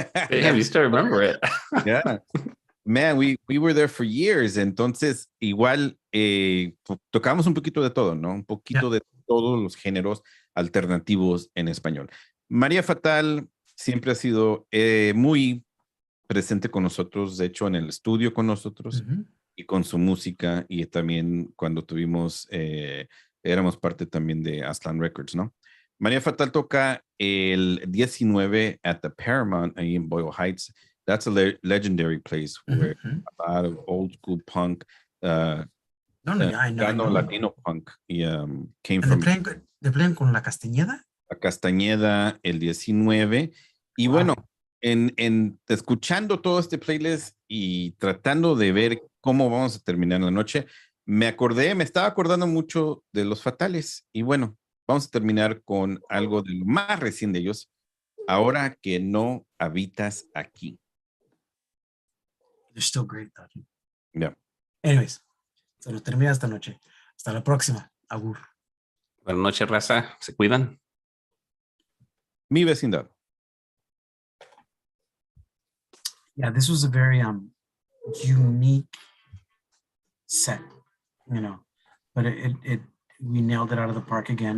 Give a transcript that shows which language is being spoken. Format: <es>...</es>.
<en>Yeah, you still remember it. Yeah. Man, we were there for years.</en> <es>Entonces, igual tocamos un poquito de todo, ¿no? Un poquito de todos los géneros alternativos en español. María Fatal siempre ha sido muy presente con nosotros, de hecho en el estudio con nosotros y con su música, y también cuando tuvimos, éramos parte también de Aslan Records, ¿no? María Fatal toca el 19</es> <en>at the Paramount</en> <es>ahí en Boyle Heights.</es> <en>That's a legendary place where a lot of old school punk, Latino punk, came from.</en> <es>¿De plan con La Castañeda? La Castañeda el 19. Y bueno, en escuchando todo este playlist y tratando de ver cómo vamos a terminar la noche, me estaba acordando mucho de Los Fatales. Y bueno, vamos a terminar con algo de lo más recién de ellos, Ahora que no habitas aquí.</es> <en>They're still great, though. Yeah.</en> <es>Anyways, se nos termina esta noche. Hasta la próxima. Agur. Buenas noches, raza. Se cuidan. Mi Vecindad.</es> <en>Yeah, this was a very unique set, you know, but we nailed it out of the park again.</en>